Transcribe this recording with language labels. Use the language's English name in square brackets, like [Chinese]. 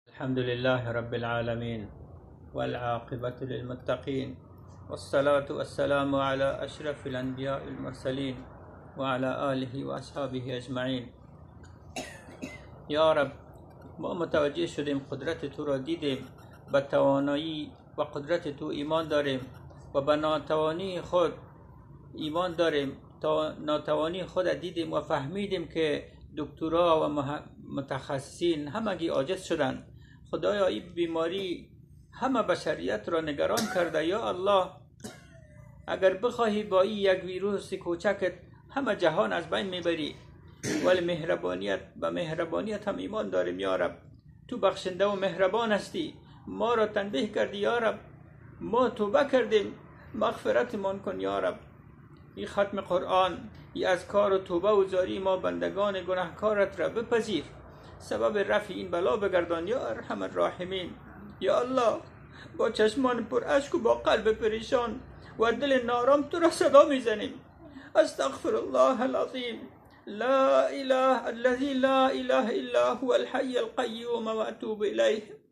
[Arabic] الحمد لله رب العالمين والعاقبة للمتقين والصلاة والسلام على أشرف الأنبياء المرسلين وعلى آله وأصحابه أجمعين. [Persian] یا رب، ما متوجه شدیم قدرت تو را دیدیم، به توانایی و قدرت تو ایمان داریم و به ناتوانی خود ایمان داریم. تا ناتوانی خود دیدیم و فهمیدیم که دکترها و متخصصین همگی عاجز شدند. خدایا، این بیماری همه بشریت را نگران کرده. یا الله، اگر بخواهی با این یک ویروس کوچکت همه جهان از بین میبری، ولی به مهربانیت هم ایمان داریم. یا رب، تو بخشنده و مهربان هستی، ما را تنبیه کردی. یا رب، ما توبه کردیم، مغفرتمان کن. یا رب، این ختم قرآن، این اذکار و توبه و زاری ما بندگان گناهکارت را بپذیر، سبب رفع این بلا بگردان. [Arabic] یا ارحم الراحمین. [Persian] یا الله، با چشمان پر اشک و با قلب پریشان و دل نارام تو را صدا میزنیم. [Arabic] استغفر الله العظیم، لا اله الذي لا اله الا هو الحي القيوم واتوب الیه.